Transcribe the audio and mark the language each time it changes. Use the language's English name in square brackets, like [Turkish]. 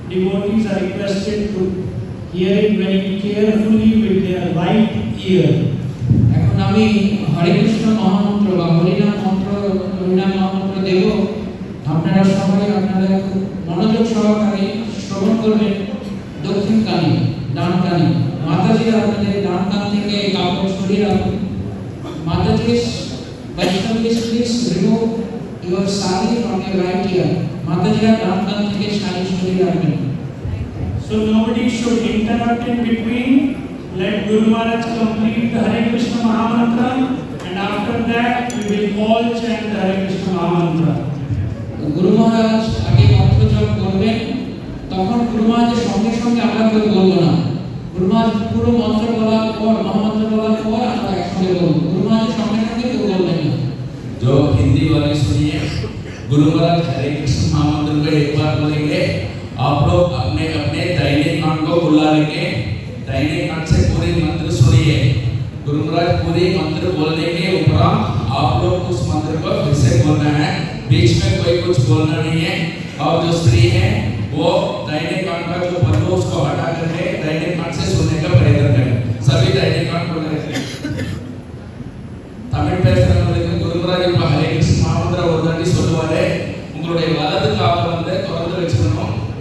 [English] Devotees are requested to hear it very carefully with their right ear. [Bangla] এখন আমি হরে কৃষ্ণ মহামন্ত্র বা হরিনাম মহামন্ত্র দেব, আপনারা সবাই আপনারা খুব মনোযোগ সহকারে শ্রবণ করবেন দক্ষিণ কানে, ডান কানে। মাতাজিরা আপনাদের ডান কান থেকে কাপড় সরিয়ে রাখুন। [English] Mataji, Vaishnavis, please remove your sari from your right ear. [Bangla] মাতাজিরা ডান কান থেকে শাড়ি সরিয়ে রাখবেন। [English] So nobody should interrupt in between. Let Guru Maharaj complete the Hare Krishna Mahamantra, and after that we will all chant the Hare Krishna Mahamantra. [Bangla] গুরু মহারাজ আগে মন্ত্র জপ করবেন, তখন গুরু মহারাজের সঙ্গে সঙ্গে আমরা কেউ বলবো না। গুরু মহারাজ পুরো মন্ত্র বলার পর, মহামন্ত্র বলার পর আমরা একসঙ্গে বলবো। গুরু মহারাজের সঙ্গে সঙ্গে কেউ বলবেন না। [Hindi] जो हिंदी वाले सुनिए, गुरु महाराज हरे कृष्ण महामंत्र को एक बार बोलेंगे, आप लोग अपने अपने दाहिने कान को खुला रखें, दाहिने कान से पूरे मंत्र सुनिए। गुरु महाराज पूरे मंत्र बोलने के उपरांत आप लोग उस मंत्र को फिर से बोलना है, बीच में कोई कुछ बोलना नहीं है। और जो स्त्री है वो दाहिने कान का जो पल्लू उसको हटा करके दाहिने कान से सुनने का प्रयत्न करें। सभी दाहिने कान खोले रखें। [Tamil] தமிழ் பேசுறவங்களுக்கு குருமராஜ் இப்ப ஹரே கிருஷ்ண மகாமந்திர ஒரு தாண்டி சொல்லுவாரு, உங்களுடைய வலது காலை வந்து திறந்து வச்சுக்கணும்.